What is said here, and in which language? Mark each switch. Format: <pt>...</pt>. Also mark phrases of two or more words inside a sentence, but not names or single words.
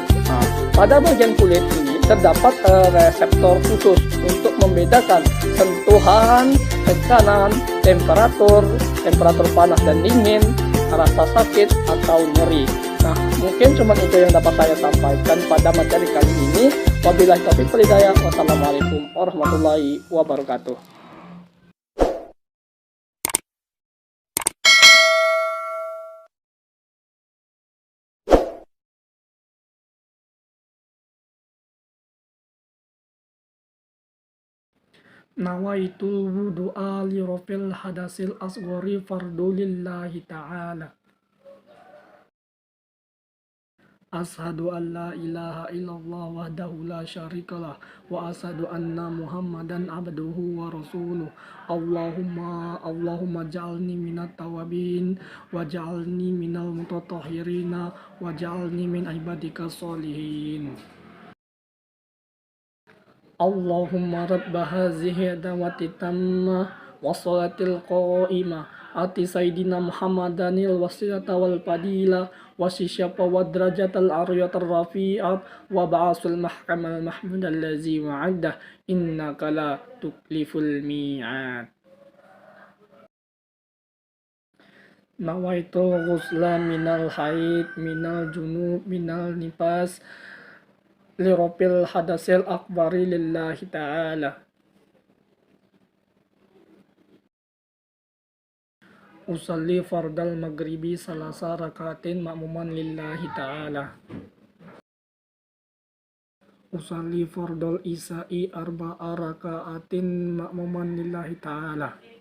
<id>Nah, pada bagian kulit ini terdapat reseptor khusus untuk membedakan sentuhan, tekanan, temperatur panas dan dingin, rasa sakit atau nyeri. Nah, mungkin cuma itu yang dapat saya sampaikan pada materi kali ini.</id> <ar>وبالله التوفيق والهداية. والسلام عليكم ورحمة الله وبركاته. نويت الوضوء لرفع الحدث الأصغر فرضا لله تعالى. أشهد أن لا إله إلا الله وحده لا شريك له وأشهد أن محمدا عبده ورسوله. اللهم اجعلني من التوابين واجعلني من المتطهرين واجعلني من عبادك الصالحين. اللهم رب هذه الدعوة التامة والصلاة القائمة آت سيدنا محمدا الوسيلة والفضيلة والشفاعة والدرجة العالية الرفيعة وابعثه المقام المحمود الذي وعدته إنك لا تخلف الميعاد. نويت الغسل من الحيض من الجنابة من النفاس لرفع الحدث الأكبر لله تعالى. أصلي فرض المغرب ثلاث ركعات مأموما لله تعالى. أصلي فرض العشاء أربع ركعات مأموما لله تعالى.</ar>